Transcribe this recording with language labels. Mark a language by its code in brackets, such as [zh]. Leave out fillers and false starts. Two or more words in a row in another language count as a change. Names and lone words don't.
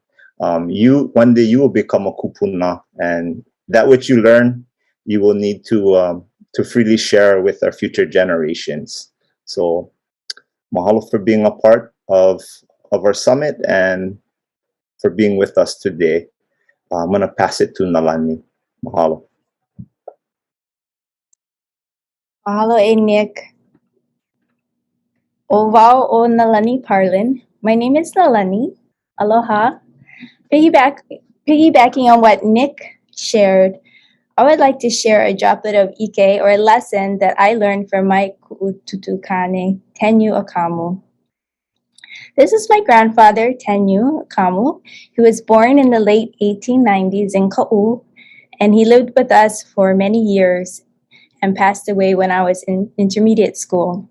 [en] One day you will become a Kūpuna, and that which you learn, you will need to freely share with our future generations. So mahalo for being a part of our summit and for being with us today. I'm going to pass it to Nalani. Mahalo. [haw] Mahalo e Nick. O wao o Nalani Parlin. [en] My name is Nalani. Aloha. Piggybacking on what Nick shared, I would like to share a droplet of ike, or a lesson that I learned from my ku'ututukane, Tenyu Akamu. This is my grandfather, Tenyu Akamu, who was born in the late 1890s in Ka'u, and he lived with us for many years and passed away when I was in intermediate school.